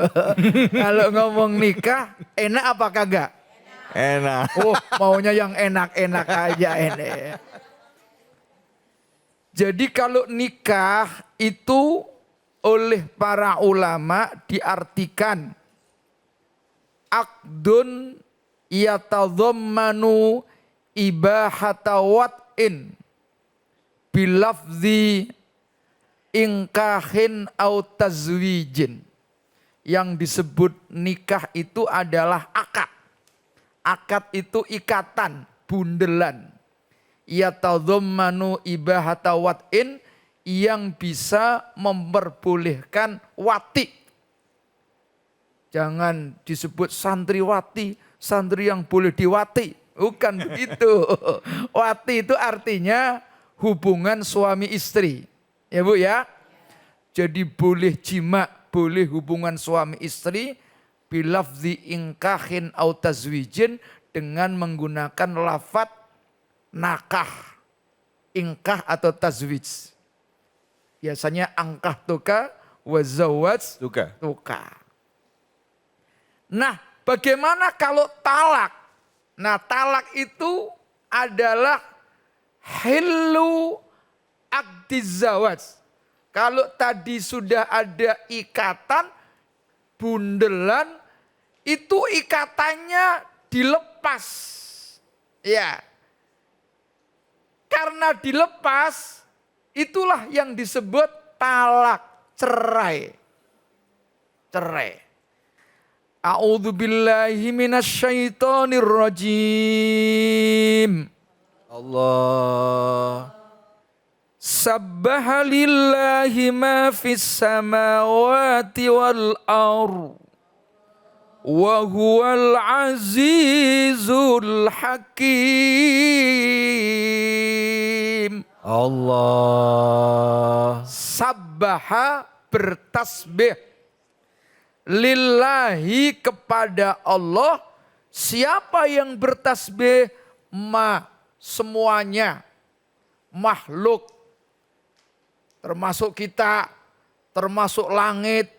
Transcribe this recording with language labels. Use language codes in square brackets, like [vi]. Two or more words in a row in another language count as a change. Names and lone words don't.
[id] Kalau ngomong nikah enak apa kagak? Enak. Oh, maunya yang enak-enak aja ini. Jadi kalau nikah itu oleh para ulama diartikan [ar] عقد يتضمن إباحة وطء بلفظ إنكاح أو تزويج. [id] Yang disebut nikah itu adalah akad. Akad itu ikatan, bundelan. [ar] يتضمن إباحة وطء, [id] yang bisa memperbolehkan wati. Jangan disebut santriwati, santri yang boleh diwati. Bukan begitu. Wati itu artinya hubungan suami istri. Ya Bu ya. Jadi boleh jima, boleh hubungan suami istri [ar] بلفظ إنكاح أو تزويج [id] dengan menggunakan lafat nakah, ingkah atau tazwij. [ar] Biasanya أنكحتك وزوجتك. [id] Nah, bagaimana kalau talak? Nah, talak itu adalah [ar] حل عقد الزواج. [id] Kalau tadi sudah ada ikatan, bundelan, itu ikatannya dilepas. Ya. Karena dilepas, itulah yang disebut talak, cerai. Cerai. [ar] أعوذ بالله من الشيطان الرجيم. [id] Allah. [ar] سبح لله ما في السماوات والأرض. وهو العزيز الحكيم. [id] Allah. Sabbaha bertasbih. Lillahi kepada Allah. Siapa yang bertasbih? Semuanya. Makhluk. Termasuk kita. Termasuk langit.